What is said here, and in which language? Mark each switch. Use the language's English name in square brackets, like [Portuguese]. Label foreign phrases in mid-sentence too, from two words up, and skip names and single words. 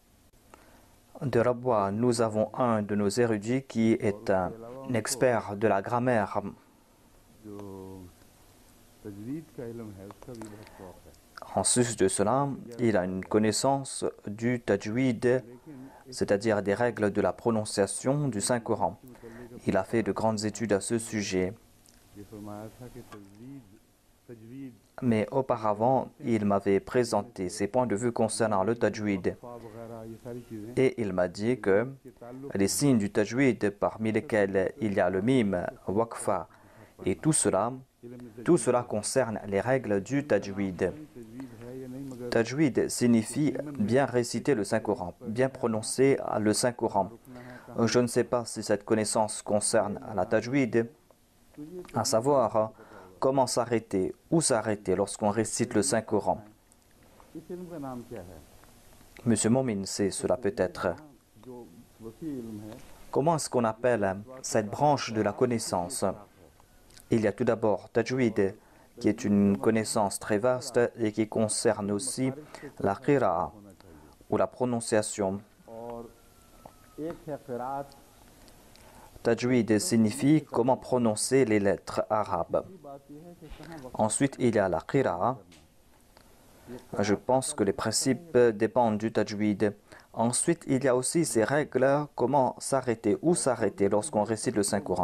[French] De Rabwa, nous avons un de nos érudits qui est un expert de la grammaire. [Urdu] जो तजवीद का इल्म है उसका भी बहुत शौक है [French] En sus de cela, il a une connaissance du tajwid, c'est-à-dire des règles de la prononciation du Saint-Coran. Il a fait de grandes études à ce sujet. [Urdu] ये फरमाया था कि तजवीद [French] Mais auparavant, il m'avait présenté ses points de vue concernant le tajwid. [Urdu] वगैरह ये सारी चीज़ें [French] Et il m'a dit que les signes du tajwid, parmi lesquels il y a le mime, waqfa et tout cela concerne les règles du tajwid. [Urdu] तजवीद है या नहीं मगर [French] Tajwid signifie bien réciter le Saint-Coran, bien prononcer le Saint-Coran. Je ne sais pas si cette connaissance concerne la tajwid, à savoir comment s'arrêter, où s'arrêter lorsqu'on récite le Saint-Coran. [Urdu] इस इल्म का नाम क्या है [French] Monsieur Momin sait cela peut-être. [Urdu] जो वसी इल्म है [French] Comment est-ce qu'on appelle cette branche de la connaissance? Il y a tout d'abord Tajwid, qui est une connaissance très vaste et qui concerne aussi la qira'a, ou la prononciation. [Urdu] और एक है क़िराअत [French] Tajwid signifie comment prononcer les lettres arabes. [Urdu] की बात यह है कि कहाँ वक्त [French] Ensuite, il y a la qira'a. Je pense que les principes dépendent du tajwid. Ensuite, il y a aussi ces règles, comment s'arrêter, où s'arrêter lorsqu'on récite le Saint-Coran.